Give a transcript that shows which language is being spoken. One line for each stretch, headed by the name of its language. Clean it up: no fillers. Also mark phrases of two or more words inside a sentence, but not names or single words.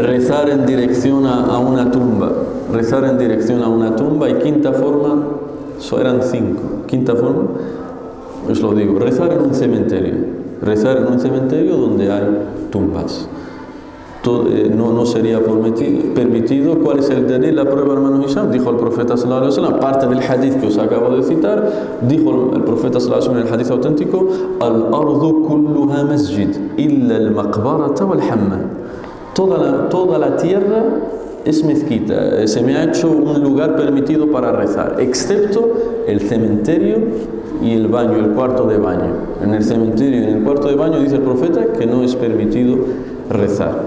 Spanish: rezar en dirección a una tumba. Rezar en dirección a una tumba. Y quinta forma, eso eran 5. Quinta forma, os lo digo, rezar en un cementerio. Rezar en un cementerio donde hay tumbas. No sería permitido. ¿Cuál es el dalil? La prueba, hermano Hisham. Dijo el profeta
Arabic: صلى الله عليه وسلم,
Spanish: parte del hadith que os acabo de citar, dijo el profeta
Arabic: صلى الله عليه وسلم
Spanish: en el hadith auténtico:
Arabic: الأرض كلها مسجد إلا المقبرة والحمام.
Spanish: Toda la tierra es mezquita, se me ha hecho un lugar permitido para rezar, excepto el cementerio y el baño, el cuarto de baño. En el cementerio y en el cuarto de baño dice el profeta que no es permitido rezar.